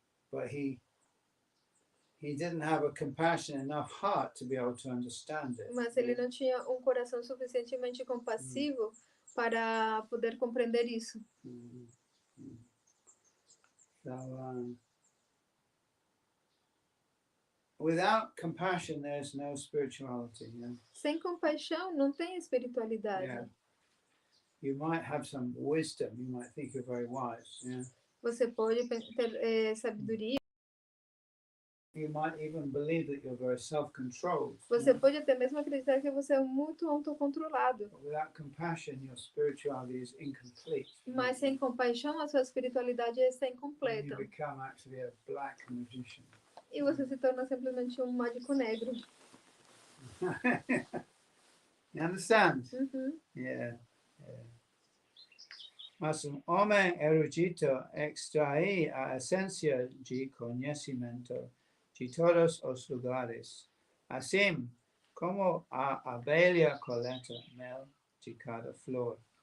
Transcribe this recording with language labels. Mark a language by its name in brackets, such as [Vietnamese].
[English] But he didn't have a compassionate enough heart to be able to understand it. [Portuguese] Mas ele não tinha um coração suficientemente compassivo para poder compreender isso. [English] So, without compassion, there's no spirituality. [Portuguese] Sem compaixão, não tem espiritualidade. [English] Yeah. You might have some wisdom. You might think you're very wise. Yeah. [Portuguese] Você pode ter sabedoria. [English] You might even believe that you're very self-controlled. [Portuguese] Você pode até mesmo acreditar que você é muito autocontrolado. [English] But without compassion, your spirituality is incomplete. [Portuguese] Mas sem compaixão, a sua espiritualidade está incompleta. [English] You become actually a black magician. [Portuguese] E você se torna simplesmente um mágico negro. [English] You understand? Yeah. [Portuguese] Mas homem erudito extrai a esencia de conhecimento de todos os lugares, assim como a abelha coleta mel de cada flor.